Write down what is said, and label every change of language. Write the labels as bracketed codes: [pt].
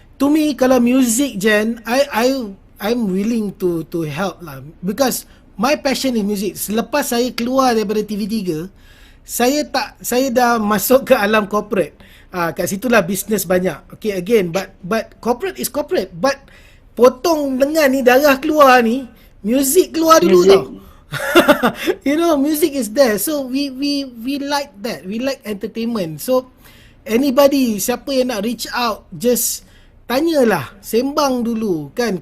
[en] To me, kalau music, Jen, I'm willing to help lah. Because my passion is music. [ms] Selepas saya keluar daripada TV3, saya dah masuk ke alam corporate. Kat situlah business banyak. [en] Okay, again, but corporate is corporate. [ms] But potong lengan ni, darah keluar ni, music keluar dulu tau. [en] You know, music is there. So we like that. We like entertainment. So anybody, siapa yang nak reach out, just tanyalah, sembang dulu kan.